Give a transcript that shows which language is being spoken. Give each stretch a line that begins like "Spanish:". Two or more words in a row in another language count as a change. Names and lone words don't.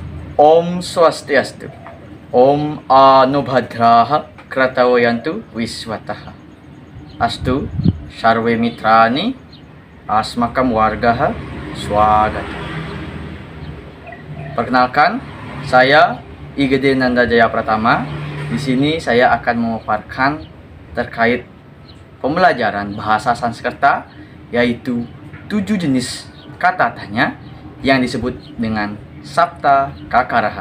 Balinese: Om Swastiastu.
Sanskrit: Om Anubhadraha Kratawayantu Wiswataha. Astu Sarwe Mitrani Asmakam Wargaha Swagata.
Indonesian: Perkenalkan, saya IGD Nanda Jaya Pratama. Di sini saya akan memaparkan terkait pembelajaran bahasa Sanskerta, yaitu 7 jenis kata tanya yang disebut dengan Sapta Kakaraha.